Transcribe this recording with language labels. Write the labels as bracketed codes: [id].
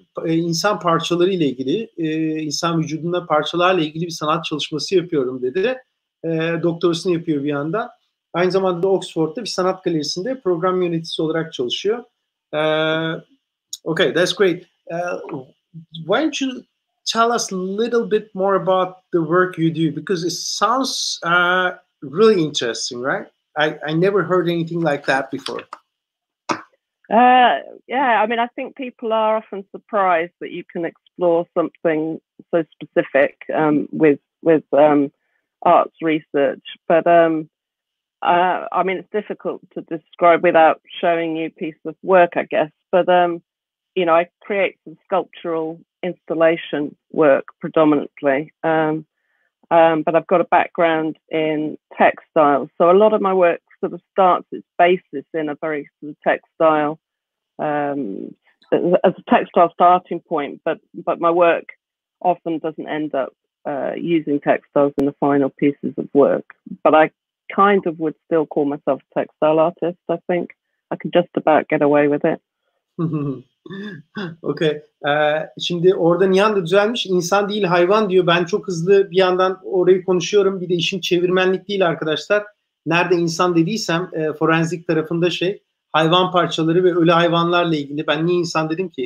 [tr] İnsan parçaları ile ilgili, insan vücudunda parçalarla ilgili bir sanat çalışması yapıyorum dedi. Doktorasını yapıyor bir yandan. Aynı zamanda da Oxford'da bir sanat galerisinde program yöneticisi olarak çalışıyor. [en] Okay, that's great. Why don't you tell us a little bit more about the work you do, because it sounds really interesting, right? I never heard anything like that before. Yeah, I mean, I think people are often surprised that you can explore something so specific with arts research, but I mean, it's difficult to describe without showing you a piece of work, I guess. But I create some sculptural installation work predominantly, but I've got a background in textiles, so a lot of my work sort of starts its basis in a very sort of textile, as a textile starting point, but my work often doesn't end up using textiles in the final pieces of work. But I kind of would still call myself a textile artist. I think I could just about get away with it. Okay. [tr] Şimdi orada Nihan da düzelmiş. İnsan değil hayvan diyor. Ben çok hızlı bir yandan orayı konuşuyorum. Bir de işin çevirmenlik değil arkadaşlar. Nerede insan dediysem forenzik tarafında hayvan parçaları ve ölü hayvanlarla ilgili. Ben niye insan dedim ki?